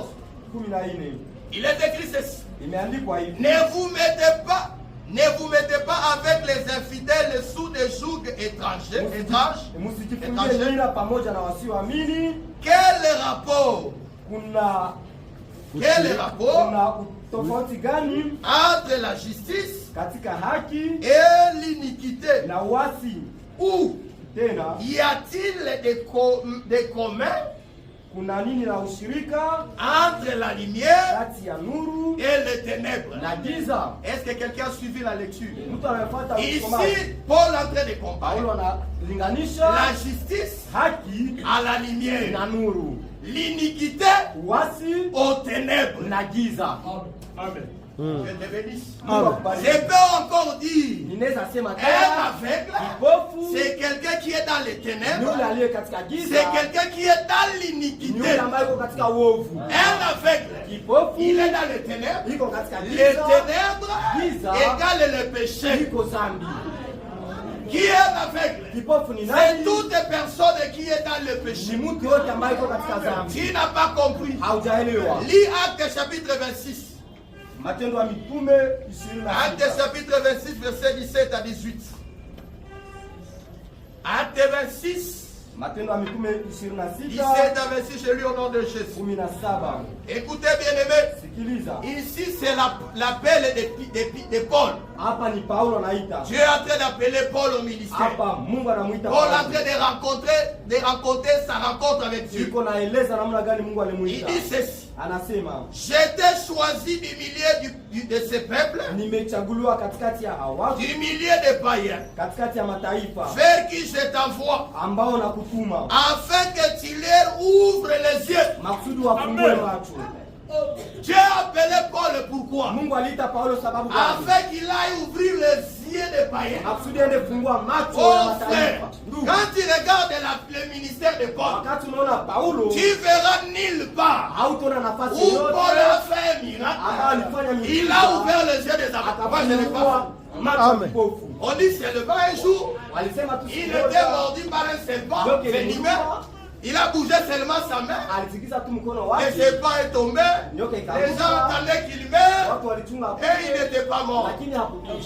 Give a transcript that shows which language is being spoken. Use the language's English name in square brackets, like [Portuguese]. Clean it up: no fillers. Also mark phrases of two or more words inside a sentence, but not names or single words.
[French] Il est écrit ceci: ne vous mettez pas avec les infidèles sous des jougs étranges. Quel rapport Quel est le rapport [Swahili] tofauti gani [French] entre la justice [Swahili] katika haki [French] et l'iniquité? [Swahili] na uasi? [French] Ou [Swahili] Tena [French] y a-t-il des communs? [Swahili] Kuna nini la ushirika [French] entre la lumière [Swahili] kati ya nuru [French] et les ténèbres? [Swahili] na giza? [French] Est-ce que quelqu'un a suivi la lecture? [Swahili] Mtu anayefuata [French] Ici, [Swahili] msomaji. [French] Paul est en train de comparer [Swahili] Paulo analinganisha [French] la justice [Swahili] haki [French] à la lumière, [Swahili] na nuru, [French] l'iniquité [Swahili] uasi [French] aux ténèbres. [Swahili] na giza. [French] Amen. Je te bénisse. Amen. Je peux encore dire, [Swahili] Ninaweza sema [French] un aveugle, [Swahili] kipofu [French] c'est quelqu'un qui est dans les [Swahili] ni [French] ténèbres, [Swahili] yule aliye katika [French] c'est [Swahili] giza, [French] quelqu'un qui est dans [Swahili] ni [French] l'iniquité. [Swahili] yule ambaye yuko katika uovu. [French] Un aveugle, [Swahili] Kipofu [French] il est dans les ténèbres. [Swahili] iko katika [French] Les [Swahili] giza, [French] ténèbres [Swahili] giza [French] égale le péché. [Swahili] iko zambi. [French] Qui est aveugle? [Swahili] Kipofu ni [French] C'est [Swahili] nani? [French] toute personne qui est dans le [Swahili] Ni [French] péché. [Swahili] mtu yote ambaye iko katika zambi. [French] Tu n'as pas compris. [Swahili] Haujaelewa. [French] Lis Actes chapitre 26. [Swahili] Matendo ya Mitume 26. [French] Actes chapitre 26, verset 17 à 18. Actes 26, [Swahili] Matendo ya Mitume 26 [French] 17 à 26, je lis au nom de Jésus. 17. Écoutez bien aimé, [Swahili] Sikiliza. [French] ici c'est l'appel de Paul. [Swahili] Hapa ni Paulo anaita. [French] Dieu est en train d'appeler Paul au ministère. [Swahili] Hapa Mungu anamuita [French] Paul est en [Swahili] Paulo. [French] train de rencontrer sa rencontre avec Dieu. [Swahili] Iko naeleza namna gani Mungu [French] Il [Swahili] alimuita. [French] dit ceci. [Swahili] Anasema, [French] J'étais choisi du milieu de ce peuple, [Swahili] nimechaguliwa katikati ya hawa, [French] du milieu des païens, [Swahili] katikati ya mataifa [French] vers qui je t'envoie, [Swahili] ambao nakutuma [French] afin que tu leur ouvres les yeux. [Swahili] maksudi wafungue macho. [French] Dieu a appelé Paul pourquoi? [Swahili] Mungu aliita Paulo sababu gani? [French] Afin qu'il aille ouvrir les yeux des païens. [Swahili] Maksudi ende fungua macho ya [French] Oh frère, [Swahili] mataifa. Ndugu, [French] quand tu regardes le ministère de Paul, [Swahili] wakati unaona Paulo [French] tu verras nulle part [Swahili] hautona nafasi [French] où [Swahili] yoyote [French] Paul a fait un [Swahili] ambayo [French] miracle. [Swahili] alifanya [French] Il a ouvert les yeux des aveugles. Moi, je n'ai pas [Swahili] akafungua [French] vu. [Swahili] macho ya kipofu. [French] On dit seulement un jour, [Swahili] Walisema tu [French] il [Swahili] siku [French] était [Swahili] moja, [French] mordu par un serpent Donc, venimeux. Il a bougé seulement sa main. [Swahili] alitikisa tu mkono [French] Le [Swahili] wake, [French] serpent est tombé. [Swahili] nyoka [French] Les gens [Swahili] ikaanguka, [French] entendaient qu'il meurt [Swahili] watu walichunga [French] et il n'était pas mort. [Swahili] lakini hakukufa.